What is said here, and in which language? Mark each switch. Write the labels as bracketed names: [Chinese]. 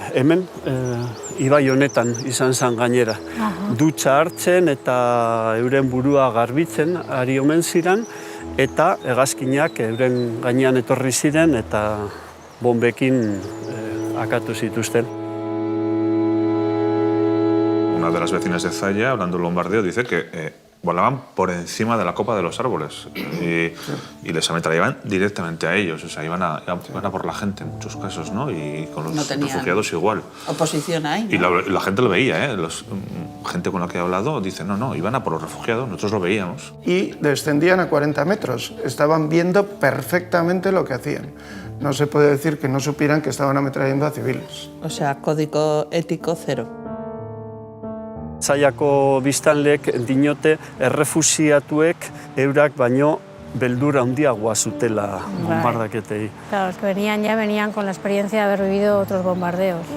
[Basque] Hemen, ibai honetan izan zen gainera. Dutxa hartzen eta euren burua garbitzen ari omen ziren, eta hegazkinak euren gainean etorri ziren eta bombekin akatu zituzten. [Spanish] Una de las vecinas de Zalla, hablando del bombardeo, dice que volaban por encima de la copa de los árboles y les ametrallaban directamente a ellos. O sea, iban a por la gente en muchos casos, ¿no? Y con los refugiados igual. Oposición ahí, ¿no? Y la gente lo veía, ¿eh? Gente con la que he hablado dice, no, iban a por los refugiados, nosotros lo veíamos. Y descendían a 40 metros. Estaban viendo perfectamente lo que hacían. No se puede decir que no supieran que estaban ametrallando a civiles. O sea, código ético cero. [Basque] Zaiako biztanlek dinote errefuxiatuek eurak baino beldura handiagoa zutela bombardaketei. [Spanish] Claro, los que venían con la experiencia de haber vivido otros bombardeos.